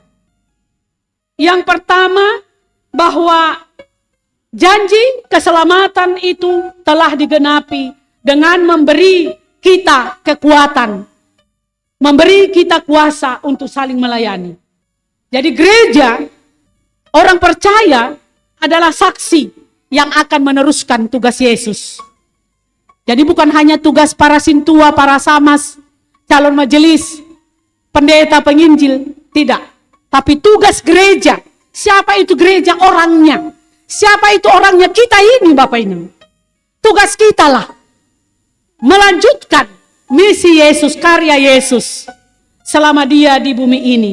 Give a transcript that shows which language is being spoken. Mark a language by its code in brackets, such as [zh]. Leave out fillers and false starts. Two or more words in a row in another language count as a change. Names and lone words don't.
[id] Yang pertama, bahwa janji keselamatan itu telah digenapi dengan memberi kita kekuatan, memberi kita kuasa untuk saling melayani. Jadi gereja, orang percaya adalah saksi yang akan meneruskan tugas Yesus. Jadi bukan hanya tugas para sintua, para samas, calon majelis, pendeta, penginjil, tidak. Tapi tugas gereja. Siapa itu gereja? Orangnya. Siapa itu orangnya? Kita ini, Bapak Ibu. Tugas kita lah melanjutkan misi Yesus, karya Yesus selama dia di bumi ini.